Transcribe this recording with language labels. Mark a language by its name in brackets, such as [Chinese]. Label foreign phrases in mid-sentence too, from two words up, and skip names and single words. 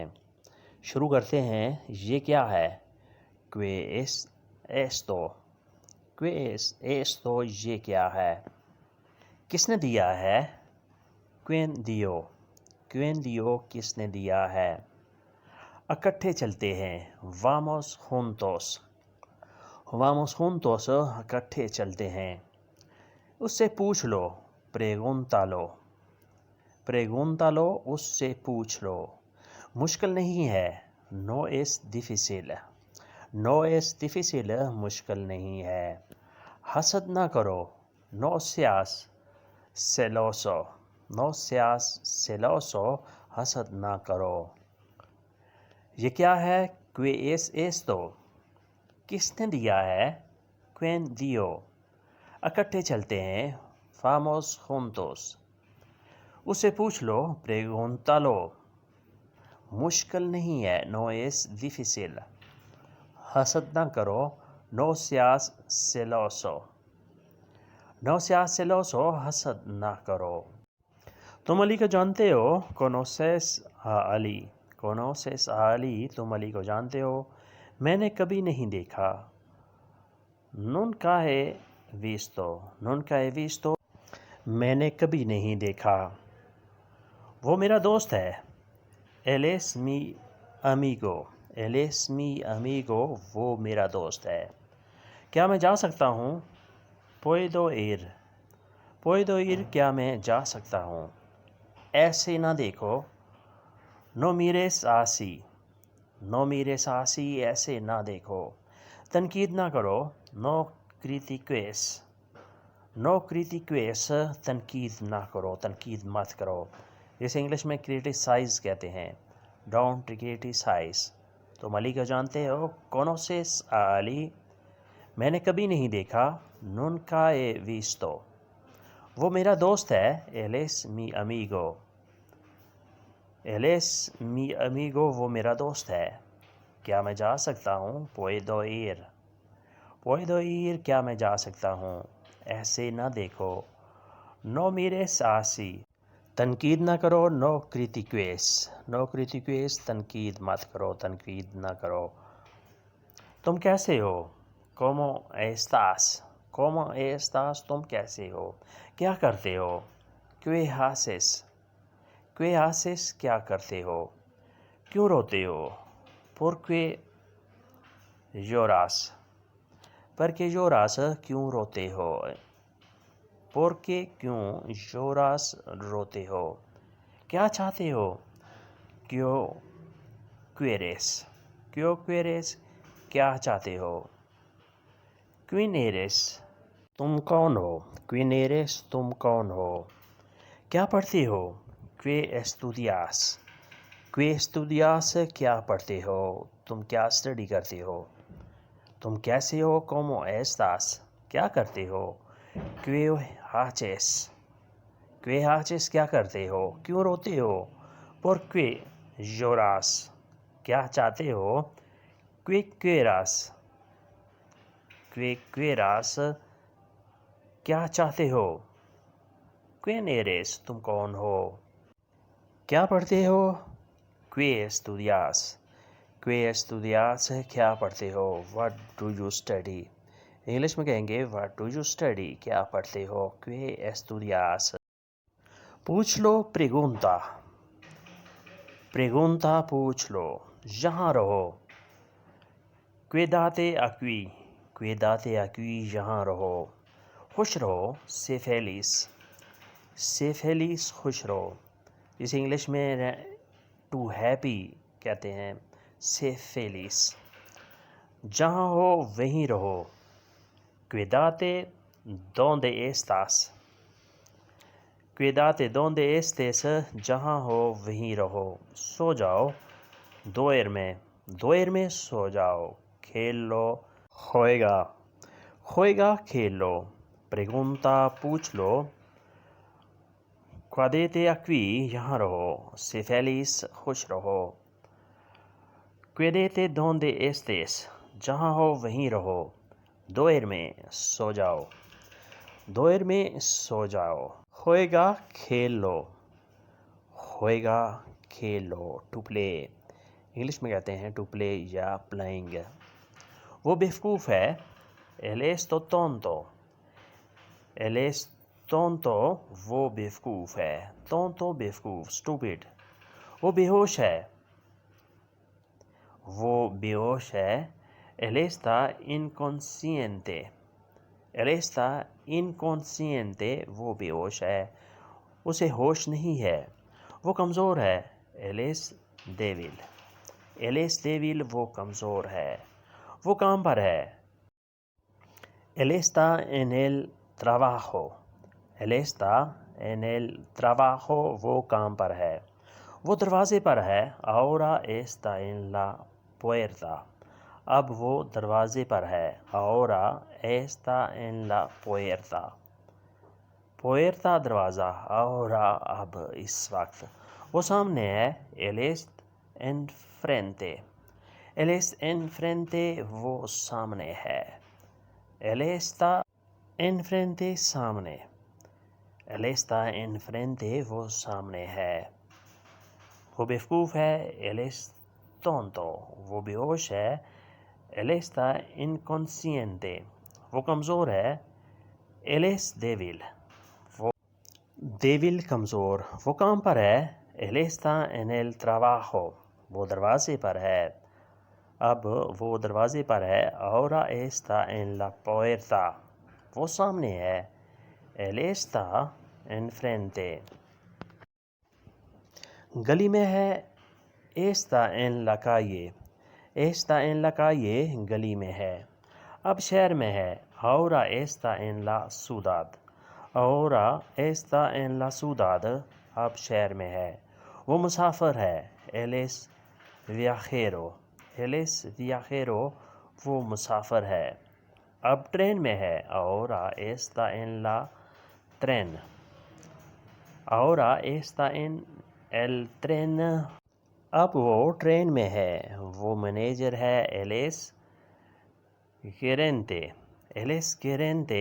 [Urdu] شروع کرتے ہیں۔ یہ کیا ہے? [Spanish] qué esto. qué esto, [Urdu] یہ کیا ہے? کس نے دیا ہے? [Spanish] quién dio. quién dio, [Urdu] کس نے دیا ہے? اکٹھے چلتے ہیں. [Spanish] vamos juntos. vamos juntos, [Urdu] اکٹھے چلتے ہیں. اس سے پوچھ لو. प्रेगुंतालो। प्रेगुंतालो, اس سے پوچھ لو. مشکل نہیں ہے. [Spanish] no es difícil. no es difícil, [Urdu] مشکل نہیں ہے. حسد نہ کرو. [Spanish] no seas celoso. no seas celoso, [Urdu] حسد نہ کرو. یہ کیا ہے? [Spanish] qué es esto. [Urdu] کس نے دیا ہے? [Spanish] quién dio. [Urdu] اکٹھے چلتے ہیں. [Spanish] Vamos juntos। [Urdu] اس سے پوچھ لو. Pregúntalo। مشکل نہیں ہے. [Spanish] No es difícil। [Urdu] حسد نہ کرو. [Spanish] No seas celoso। No seas celoso, [Urdu] حسد نہ کرو. تم علی کو جانتے ہو? [Spanish] Conoces a Ali। Conoces a Ali, [Urdu] تم علی کو جانتے ہو؟ میں نے کبھی نہیں دیکھا. [Spanish] Nunca he visto। Nunca he visto, [Urdu] میں نے کبھی نہیں دیکھا. وہ میرا دوست ہے. [Spanish] Él es mi amigo। Él es mi amigo, [Urdu] وہ میرا دوست ہے. کیا میں جا سکتا ہوں? [Spanish] Puedo ir। Puedo ir, [Urdu] کیا میں جا سکتا ہوں? ایسے نہ دیکھو. [Spanish] No mires así। No mires así, [Urdu] ایسے نہ دیکھو. تنقید نہ کرو. [Spanish] No critiques। No critiques, [Urdu] تنقید نہ کرو، تنقید مت کرو. اسے انگلش میں کریٹیسائز کہتے ہیں. [English] Don't criticize। [Urdu] تم علی کو جانتے ہو? [Spanish] Conoces a Ali। [Urdu] میں نے کبھی نہیں دیکھا. [Spanish] Nunca he visto। [Urdu] وہ میرا دوست ہے. [Spanish] Él es mi amigo। Él es mi amigo, [Urdu] وہ میرا دوست ہے. کیا میں جا سکتا ہوں? [Spanish] Puedo ir। Puedo ir, [Urdu] کیا میں جا سکتا ہوں? ایسے نہ دیکھو. [Spanish] No mires así। [Urdu] تنقید نہ کرو. [Spanish] No critiques। No critiques, [Urdu] تنقید مت کرو، تنقید نہ کرو. تم کیسے ہو? [Spanish] Como estás। Como estás, [Urdu] تم کیسے ہو؟ کیا کرتے ہو? [Spanish] ¿Qué haces? ¿Qué haces, [Urdu] کیا کرتے ہو? کیوں روتے ہو? [Spanish] ¿Por qué lloras? ¿Por qué lloras, [Urdu] کیوں روتے ہو? [Spanish] ¿Por qué, [Urdu] کیوں lloras، روتے ہو? کیا چاہتے ہو? [Spanish] ¿Qué quieres? ¿Qué quieres, [Urdu] کیا چاہتے ہو? [Spanish] ¿Quién eres? [Urdu] تم کون ہو? [Spanish] ¿Quién eres, [Urdu] تم کون ہو? کیا پڑھتے ہو? [Spanish] ¿Qué estudias? ¿Qué estudias, [Urdu] کیا پڑھتے ہو? تم کیا سٹڈی کرتے ہو؟ تم کیسے ہو? [Spanish] ¿Cómo estás? [Urdu] کیا کرتے ہو? [Spanish] ¿Qué haces? ¿Qué haces, [Urdu] کیا کرتے ہو؟ کیوں روتے ہو? [Spanish] ¿Por qué lloras? [Urdu] کیا چاہتے ہو? [Spanish] ¿Qué quieras? ¿Qué quieras, [Urdu] کیا چاہتے ہو? [Spanish] ¿Quién eres? [Urdu] تم کون ہو؟ کیا پڑھتے ہو? [Spanish] ¿Qué estudias? ¿Qué estudias, [Urdu] کیا پڑھتے ہو? [English] What do you study? [Urdu] انگلش میں کہیں گے [English] What do you study? [Urdu] کیا پڑھتے ہو? [Spanish] ¿Qué estudias? [Urdu] پوچھ لو. Pregunta। [Spanish] Pregunta, [Urdu] پوچھ لو۔ یہاں رہو. [Spanish] Quédate aquí। Quédate aquí, [Urdu] یہاں رہو. خوش رہو. [Spanish] Sé feliz। Sé feliz, [Urdu] خوش رہو. اسے انگلش میں [English] to happy [Urdu] کہتے ہیں. [Spanish] Sé feliz। [Urdu] جہاں ہو وہیں رہو. [Spanish] Quédate donde estás। Quédate donde estés, [Urdu] جہاں ہو وہیں رہو. سو جاؤ. [Spanish] Duerme। Duerme, [Urdu] سو جاؤ۔ کھیل لو. [Spanish] Juega। Juega, [Urdu] کھیل لو. [Spanish] Pregunta, [Urdu] پوچھ لو. [Spanish] Quédate aquí, [Urdu] یہاں رہو. [Spanish] Sé feliz, [Urdu] خوش رہو. [Spanish] Quédate donde estés. [Urdu] جہاں ہو وہیں رہو. Duerme, سو جاؤ. Duerme, سو جاؤ. Juega, کھیل لو. Juega, کھیل لو. [English] To play. [Urdu] انگلش میں کہتے ہیں [English] to play [Urdu] یا playing. وہ بیوقوف ہے. [Spanish] Él es tonto. Él es tonto. [Urdu] وہ بیوقوف ہے. Tonto بیوقوف. Stupid. وہ بے ہوش ہے. وہ بے ہوش ہے. [Spanish] Él está inconsciente. Él está inconsciente. [Urdu] وہ بے ہوش ہے. اسے ہوش نہیں ہے. وہ کمزور ہے. [Spanish] Él es débil. Él es débil. [Urdu] وہ کمزور ہے. وہ کام پر ہے. [Spanish] Él está en el trabajo. Él está en el trabajo. [Urdu] وہ کام پر ہے. وہ دروازے پر ہے. [Spanish] Ahora está en la puerta. [Urdu] اب وہ دروازے پر ہے. [Spanish] Ahora está en la puerta. [Urdu] Puerta دروازہ. Ahora اب اس وقت. وہ سامنے ہے. [Spanish] Él es enfrente. Él es enfrente. [Urdu] وہ سامنے ہے. [Spanish] Él está enfrente. سامنے. Él está enfrente. [Urdu] وہ سامنے ہے. وہ بیوقوف ہے. [Spanish] Él es tonto. [Urdu] وہ بے ہوش ہے. [Spanish] Él está inconsciente. [Urdu] وہ کمزور ہے. [Spanish] Él es débil. [Urdu] وہ débil کمزور. وہ کام پر ہے. [Spanish] Él está en el trabajo. [Urdu] وہ دروازے پر ہے. اب وہ دروازے پر ہے. [Spanish] Ahora está en la puerta. [Urdu] وہ سامنے ہے. [Spanish] Él está enfrente. [Urdu] گلی میں ہے. [Spanish] Está en la calle. Está en la calle. [Urdu] گلی میں ہے. اب شہر میں ہے. [Spanish] Ahora está en la ciudad. Ahora está en la ciudad. [Urdu] اب شہر میں ہے. وہ مسافر ہے. [Spanish] Él es viajero. Él es viajero. [Urdu] وہ مسافر ہے. اب ٹرین میں ہے. [Spanish] Ahora está en la tren. Ahora está en el tren. [Urdu] اب وہ ٹرین میں ہے. وہ مینیجر ہے. [Spanish] Él es gerente. Él es gerente.